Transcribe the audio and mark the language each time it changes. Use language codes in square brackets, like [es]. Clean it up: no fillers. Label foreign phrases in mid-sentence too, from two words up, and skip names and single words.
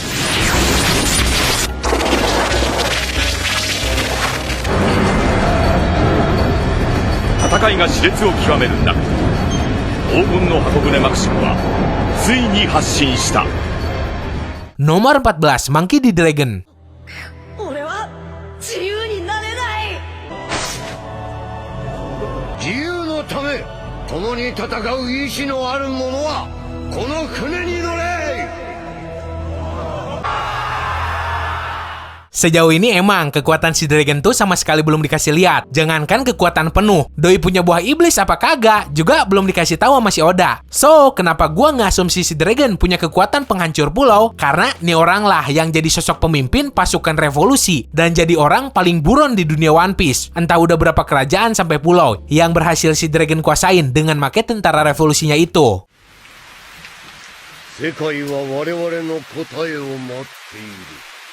[id] Nomor 14, Monkey D. Dragon. [ja] 俺は自由になれない。自由のため共に戦う意志のある者はこの船に乗れ。 [id] Sejauh ini emang kekuatan si Dragon tuh sama sekali belum dikasih lihat. Jangankan kekuatan penuh, doi punya buah iblis apa kagak juga belum dikasih tahu sama si Oda. So, kenapa gua ngasumsi si Dragon punya kekuatan penghancur pulau? Karena nih orang lah yang jadi sosok pemimpin pasukan revolusi dan jadi orang paling buron di dunia One Piece. Entah udah berapa kerajaan sampai pulau yang berhasil si Dragon kuasain dengan make tentara revolusinya itu. [ja] 世界は我々の答えを待っている。